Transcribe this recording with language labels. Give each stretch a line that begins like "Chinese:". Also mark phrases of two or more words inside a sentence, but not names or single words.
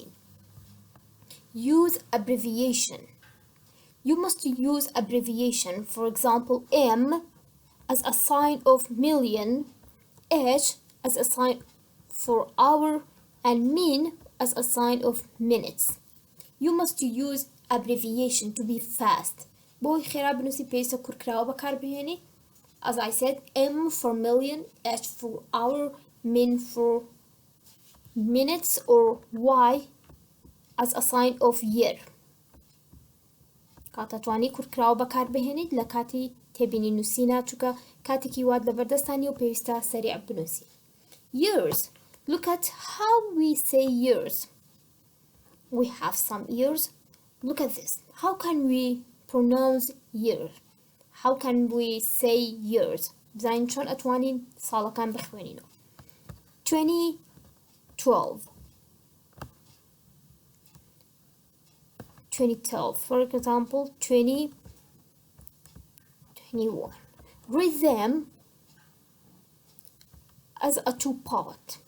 English: Use abbreviation. You must use abbreviation. For example, M as a sign of million, H as a sign for hour, and min as a sign of minutes. You must use abbreviation to be fast.
Central Kurdish: بۆی خێرا بنووسی پێویستە کورکراوە بەکاربهێنی.
English: As I said, M for million, H for hour, min for minutes, or Y as a sign of year.
Central Kurdish: کاتە توانی کورکراوە بەکاربهێنیت لە کاتی تێبینی نووسینە چونکە کاتێکی وات لە بەردەستانی و پێویستە سەریع بنووسی.
English: Years. Look at how we say years. We have some years. Look at this. How can we pronounce year? How can we say years?
Central Kurdish: بزانین چۆن ئەتوانین ساڵەکان بخوێنینەوە.
English: 2012. 2012. For example, 2021. Read them as a two-part.